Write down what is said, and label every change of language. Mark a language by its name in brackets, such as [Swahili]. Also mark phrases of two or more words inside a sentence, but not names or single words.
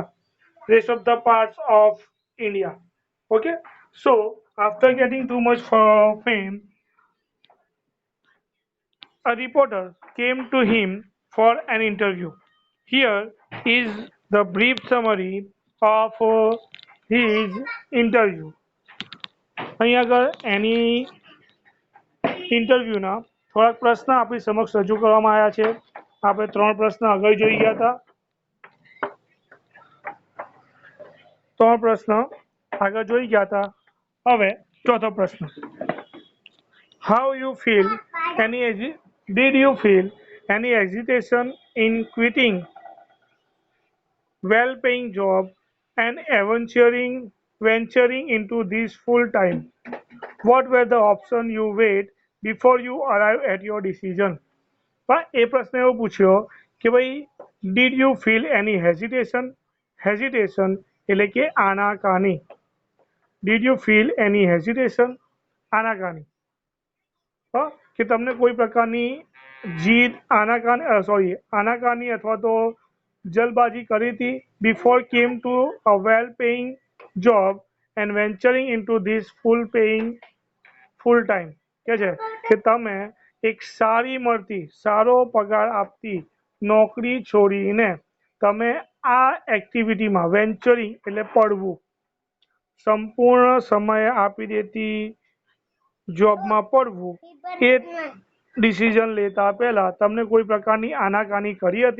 [English] Rest of the parts of India. Okay, so after getting too much fame, a reporter came to him for an interview. Here is the brief summary of his interview. [Gujarati] અહીં આગળ એની ઇન્ટરવ્યુના થોડાક પ્રશ્ન આપણી સમક્ષ રજૂ કરવામાં આવ્યા છે. આપણે 3 પ્રશ્ન આગળ જોઈ ગયા હતા. 3 પ્રશ્ન આગળ જોઈ ગયા હતા. હવે ચોથો પ્રશ્ન. [English] How you feel did you feel any hesitation in quitting well-paying job and venturing into this full time? What were the options you weighed before you arrived at your decision? [Gujarati] એ પ્રશ્ન એવો પૂછ્યો કે ભાઈ [English] did you feel any hesitation [Gujarati] એટલે કે આનાકાની. [English] did you feel any hesitation [Gujarati] આનાકાની કે તમને કોઈ પ્રકારની જીદ આનાકાની અથવા તો જલ્દબાજી કરી હતી [English] before came to a well paying job and venturing into this full time [Gujarati] કે છે કે તમે એક સારો પગાર આપતી નોકરી છોડીને તમે આ એક્ટિવિટીમાં વેન્ચરિંગ એટલે પડવું સંપૂર્ણ સમય આપી દેતી જોબમાં પડવું એ ડિસિઝન લેતા પહેલા તમને કોઈ પ્રકારની આનાકાની કરી હતી?